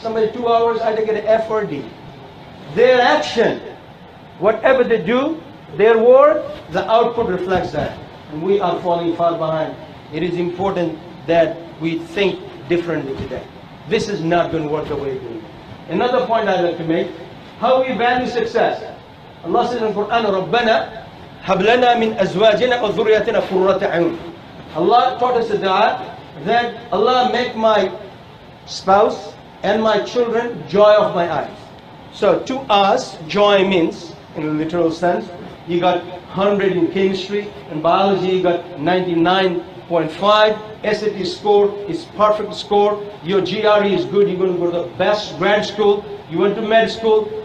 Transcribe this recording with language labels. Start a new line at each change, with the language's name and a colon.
English: Somebody 2 hours, either get an F or D. Their action, whatever they do, their work, the output reflects that. And we are falling far behind. It is important that we think differently today. This is not going to work the way we do. Another point I'd like to make, how we value success. Allah says in the Quran,
Arabic: رَبَّنَا هَبْ لَنَا مِنْ أَزْوَاجِنَا وَذُرِّيَّتِنَا قُرَّةَ أَعْيُنٍ.
English: Allah taught us a dua that Allah make my spouse and my children joy of my eyes. So to us, joy means, in a literal sense, you got 100 in chemistry, in biology you got 99.5, SAT score is perfect score, your GRE is good, you're going to go to the best grad school, you went to med school.